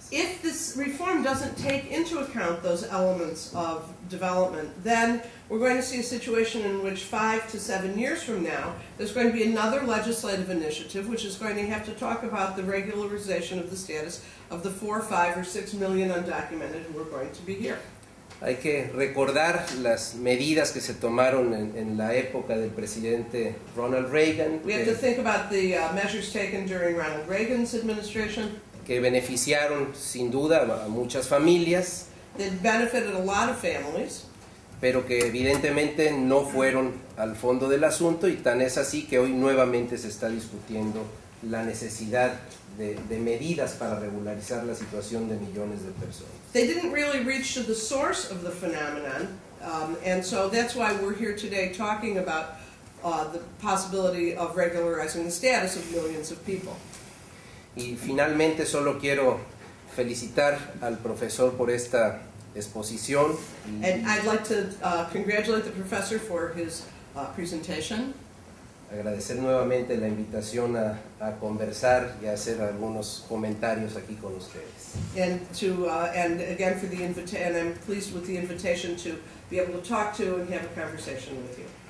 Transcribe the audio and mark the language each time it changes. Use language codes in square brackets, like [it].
[en] If this reform doesn't take into account those elements of development, then we're going to see a situation in which 5 to 7 years from now, there's going to be another legislative initiative which is going to have to talk about the regularization of the status of the 4, 5, or 6 million undocumented who are going to be here. [es] Hay que recordar las medidas que se tomaron en la época del presidente Ronald Reagan, [en] We have to think about the measures taken during Ronald Reagan's administration. [es] Que beneficiaron sin duda a muchas familias, [en] That benefited a lot of families. [es] pero que evidentemente no fueron al fondo del asunto, y tan es así que hoy nuevamente se está discutiendo la necesidad de medidas para regularizar la situación de millones de personas. [en] They didn't really reach to the source of the phenomenon, and so that's why we're here today talking about the possibility of regularizing the status of millions of people. [es] Y finalmente solo quiero felicitar al profesor por esta exposición. [en] And I'd like to congratulate the professor for his presentation. [es] Agradecer nuevamente la invitación a conversar y a hacer algunos comentarios aquí con ustedes. [en] And again for the and I'm pleased with the invitation to be able to talk to and have a conversation with you.